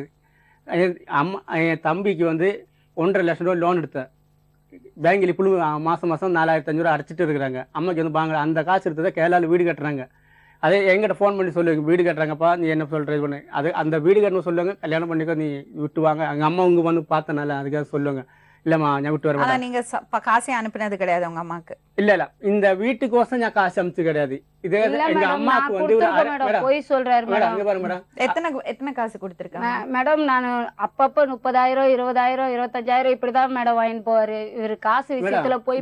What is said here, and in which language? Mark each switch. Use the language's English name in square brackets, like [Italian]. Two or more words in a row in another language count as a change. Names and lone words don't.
[Tamil] அம்மா என் தம்பிக்கு வந்து 1.5 லட்சம் ரூபாய் லோன் எடுத்தேன் பேங்கில். இப்படி மாசம் 4,500 ரூபா அடைச்சிட்டு இருக்கிறாங்க. அம்மாக்கு வந்து வாங்க அந்த காசு எடுத்ததை கேரளாவில் வீடு கட்டுறாங்க. அதே எங்கிட்ட ஃபோன் பண்ணி சொல்லுவாங்க, வீடு கட்டுறாங்கப்பா நீ என்ன சொல்கிற இது பண்ணு, அது அந்த வீடு கட்டணும் சொல்லுவாங்க, கல்யாணம் பண்ணிக்கோ நீ விட்டு வாங்க. எங்கள் அம்மா இங்கே வந்து பார்த்தனால அதுக்காக சொல்லுவாங்க. [Malayalam] இல்லம்மா ഞാൻ വിട്ടു വരാം [Tamil] ஆனா நீங்க காசே அனுப்புனது கிடையாது உங்க அம்மாக்கு? இல்ல இந்த வீட்டுக்கோசம் நான் காசு அனுப்பிச்சு கிடையாது. இதே இல்ல எங்க மேடம், அம்மாக்கு நான் வந்து ஒரு கொடுத்திருக்கேன் மேடம். போய் சொல்றாரு மேடம் மேடம். அங்க பாருங்க மேடம். எத்தனை காசு கொடுத்திருக்காங்க? மேடம் நான் அப்பப்ப 30,000 20,000 25,000 இப்படிதான் மேடம் வாங்கிட்டு போவாரு. இவரு காசு விஷயத்துல போய்